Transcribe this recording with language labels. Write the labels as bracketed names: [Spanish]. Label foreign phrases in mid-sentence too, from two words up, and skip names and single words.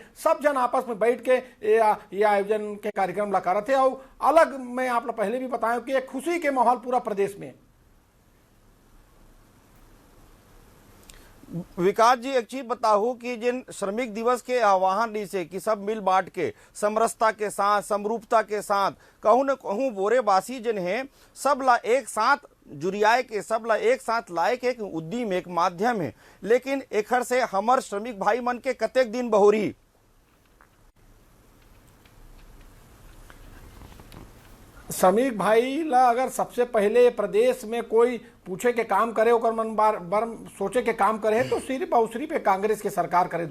[Chhattisgarhi] सब जन आपस में बैठ के ये आयोजन के कार्यक्रम ला करते और अलग, मैं आप पहले भी बताया कि एक खुशी के माहौल पूरा प्रदेश में। विकास जी, एक चीज बताओ कि जिन श्रमिक दिवस के आह्वान से कि सब मिल बांट के समरसता के साथ, समरूपता के साथ, कहूँ न कहूँ बोरेबासी जिन है सब ला एक साथ जुड़ियाए के, सब ला एक साथ लाए के एक उद्यम, एक माध्यम है, लेकिन एखर से हमर श्रमिक भाई मन के कतेक दिन बहुरी। श्रमिक भाई ला अगर सबसे पहले प्रदेश में कोई पूछे के काम करे, ओकर मन बार सोचे के काम करे, तो सिर्फ और सिर्फ कांग्रेस के सरकार करे।